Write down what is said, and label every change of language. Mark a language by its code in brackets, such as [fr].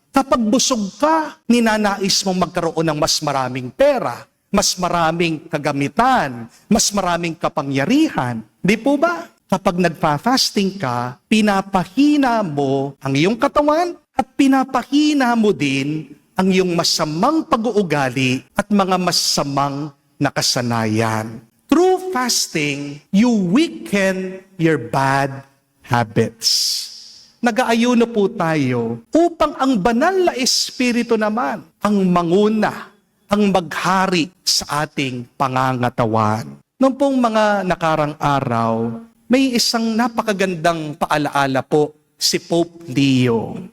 [tl] Kapag busog ka, ninanais mong magkaroon ng mas maraming pera, mas maraming kagamitan, mas maraming kapangyarihan. Hindi po ba? Kapag nagpa-fasting ka, pinapahina mo ang iyong katawan at pinapahina mo din ang iyong masamang pag-uugali at mga masamang nakasanayan. [en] Through fasting, you weaken your bad habits. [tl] Nag-aayuno po tayo upang ang banal na Espiritu naman ang manguna, ang maghari sa ating pangangatawan. Noong pong mga nakarang araw, may isang napakagandang paalaala po si Pope Leo.